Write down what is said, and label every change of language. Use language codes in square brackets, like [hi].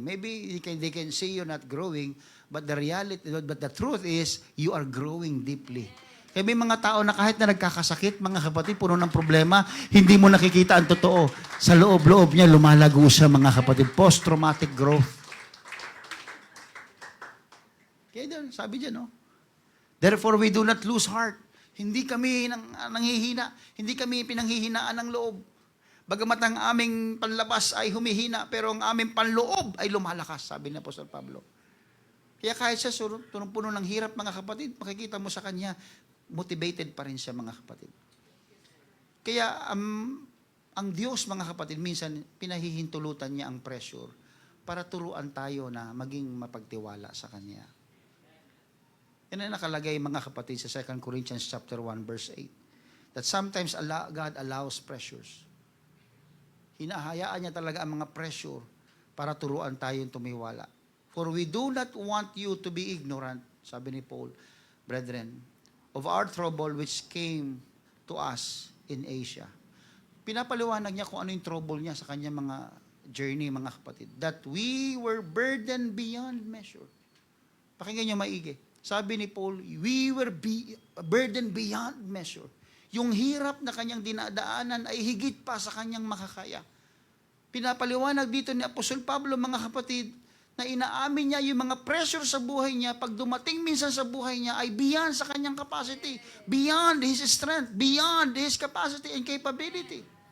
[en] Maybe they can see you not growing, but the truth is, you are growing deeply. [tl] Kaya may mga tao na kahit na nagkakasakit, mga kapatid, puno ng problema, hindi mo nakikita ang totoo. Sa loob-loob niya, lumalago siya, mga kapatid. [en] Post-traumatic growth. [tl] Kaya doon, sabi dyan, no? [en] Therefore, we do not lose heart. [tl] Hindi kami nanghihina. Hindi kami pinanghihinaan ng loob. Bagamat ang aming panlabas ay humihina, pero ang aming panloob ay lumalakas, sabi ni Apostol Pablo. Kaya kahit siya punong-puno ng hirap, mga kapatid, makikita mo sa kanya, motivated pa rin siya, mga kapatid. Kaya ang Diyos, mga kapatid, minsan pinahihintulutan niya ang pressure para turuan tayo na maging mapagtiwala sa Kanya. Yan ang nakalagay, mga kapatid, sa 2 Corinthians chapter 1, verse 8. [en] That sometimes God allows pressures. [tl] Hinahayaan niya talaga ang mga pressure para turuan tayong tumiwala. [en] For we do not want you to be ignorant, [tl] sabi ni [en] Paul, brethren, of our trouble which came to us in Asia. [tl] Pinapaliwanag niya kung ano yung trouble niya sa kanyang mga journey, mga kapatid. [en] That we were burdened beyond measure. [tl] Pakinggan niyo maigi. Sabi ni [en] Paul, we were burdened beyond measure. [tl] Yung hirap na kanyang dinadaanan ay higit pa sa kanyang makakaya. Pinapaliwanag dito ni Apostol Pablo, mga kapatid, na inaamin niya yung mga pressure sa buhay niya, pag dumating minsan sa buhay niya, ay beyond sa kanyang capacity, [en] beyond his strength, beyond his capacity and capability.